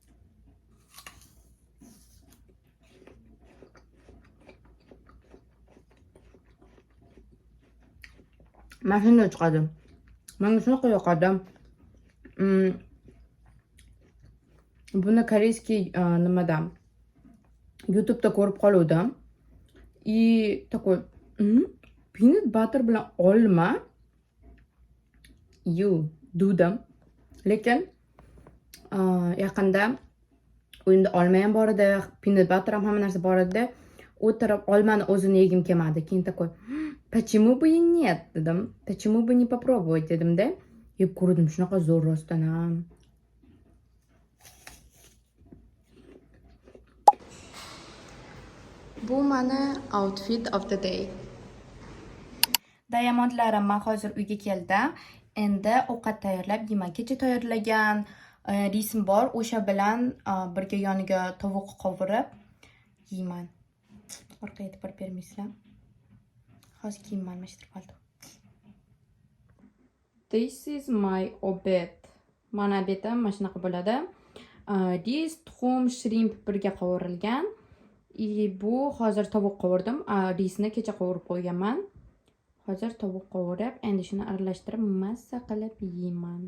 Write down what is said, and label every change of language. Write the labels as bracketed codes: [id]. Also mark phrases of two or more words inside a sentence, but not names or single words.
[uz] Mana shunday chiqadi. Menga shunaqa yoqadi. Buni koreyskiy nimadan YouTube'da ko'rib qoluvdim. [ru] И такой, [en] peanut butter [uz] bilan olma. Dudim. Lekin yaqinda uyimda olma ham bor edi, [en] peanut butter [uz] ham hamma narsa bor edi. O'tirib olmani o'zini yegim kelmadi. [ru] Keyin такой, почему бы и нет dedim. Почему бы не попробовать dedim-da. [uz] Yeb ko'rdim, shunaqa zo'r rostdan ham. Bu mani [en] outfit of the day. [uz] Diamondlarim, men hozir uyga keldim. Endi ovqat tayyorlab yeyman. Kecha tayyorlagan risim bor, o'sha bilan birga yoniga tovuq qovurib yeyman. Orqaga e'tibor bermaysizlar. Hozir kiyimman, mashtirib oldim. [en] This is my obed. [uz] Mana obedim mana shunaqa bo'ladi. Ris, tuxum, shrimp birga qovurilgan. Bu hozir tovuq qovurdim. Risni kecha qovurib qo'yganman. Hozir tovuq qovurib, endi shuni aralashtirib mazza qilib yeyman.